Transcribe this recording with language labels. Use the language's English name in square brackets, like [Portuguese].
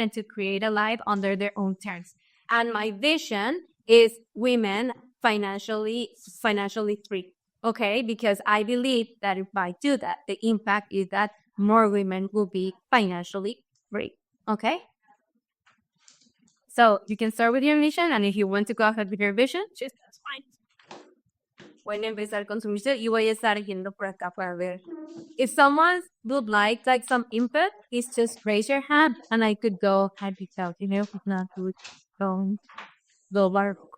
[English] And to create a life under their own terms. And my vision is women financially free. Okay, because I believe that if I do that, the impact is that more women will be financially free. Okay? So you can start with your mission, and if you want to go ahead with your vision, just that's fine. [Spanish] Pueden empezar con su misión y voy a estar yendo por acá para ver. [English] If someone would like some input, please just raise your hand, and I could go ahead without, if not, we would go bar.